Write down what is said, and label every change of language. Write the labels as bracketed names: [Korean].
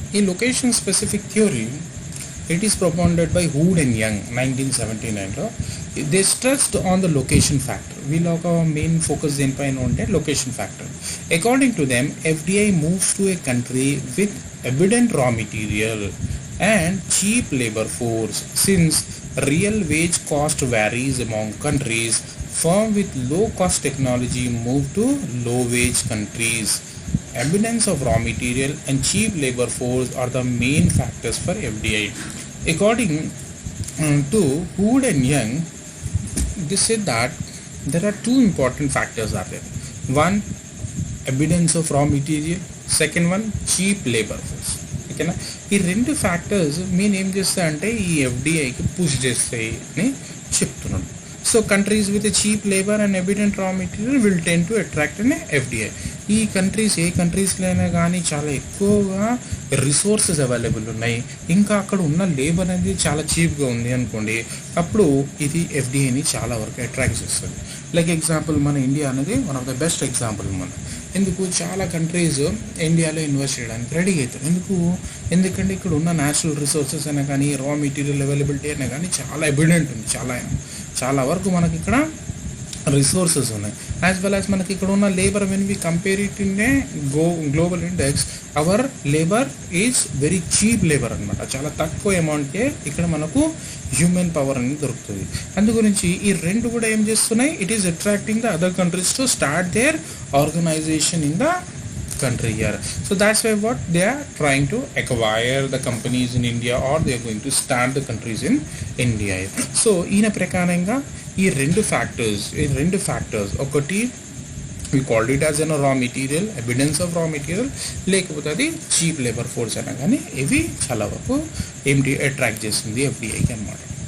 [English] ఈ location specific theory it is propounded by Hood and Young 1979లో. They stressed on the location factor. [Telugu] వీళ్ళ ఒక main focus దేనిపైన ఉంటే location factor. [English] According to them, FDI moves to a country with evident raw material and cheap labor force. Since real wage cost varies among countries, firms with low cost technology move to low wage countries. Abundance of raw material and cheap labor force are the main factors for FDI. According to Hood and Young, they said that there are two important factors are there. One, abundance of raw material. Second one, cheap labor force. [Telugu] ఓకేనా. ఈ రెండు factors main ఏం చేస్తాయంటే ఈ ఎఫ్డిఐకి push చేస్తాయి అని చెప్తున్నాడు. [English] So countries with cheap labour and evident raw material will tend to attract అనే FDI. [Telugu] ఈ కంట్రీస్ ఏ కంట్రీస్లో అయినా కానీ చాలా ఎక్కువగా రిసోర్సెస్ అవైలబుల్ ఉన్నాయి, ఇంకా అక్కడ ఉన్న లేబర్ అనేది చాలా చీప్గా ఉంది అనుకోండి, అప్పుడు ఇది ఎఫ్డిఐని చాలా వరకు అట్రాక్ట్ చేస్తుంది. లైక్ ఎగ్జాంపుల్ మన ఇండియా అనేది one of the best example. ఎందుకు చాలా కంట్రీస్ ఇండియాలో ఇన్వెస్ట్ చేయడానికి రెడీ అవుతారు. ఎందుకంటే ఇక్కడ ఉన్న న్యాచురల్ రిసోర్సెస్ అయినా కానీ రా మెటీరియల్ అవైలబిలిటీ అయినా కానీ చాలా ఎవిడెంట్ ఉంది. చాలా వరకు మనకి ఇక్కడ రిసోర్సెస్ ఉన్నాయి. [English] as well as మనకి ఇక్కడ ఉన్న labour when we compare it in a global index, our labour is very cheap labour [Telugu] అనమాట. చాలా తక్కువ అమౌంట్కే ఇక్కడ మనకు హ్యూమన్ పవర్ అనేది దొరుకుతుంది. అందుగురించి ఈ రెండు కూడా ఏం చేస్తున్నాయి, [English] It is attracting the other countries to start their organisation in the country here. So that's why what they are trying to acquire the companies in India, or they are going to start the countries in India. [Telugu] So ఈయన ప్రకారంగా ఈ రెండు factors ఒకటి [English] we called it as a raw material, evidence of raw material, [Telugu] లేకపోతే అది cheap labour force అయినా కానీ ఇవి చాలా వరకు ఏంటి అట్రాక్ట్ చేస్తుంది ఎఫ్డిఐకి అనమాట.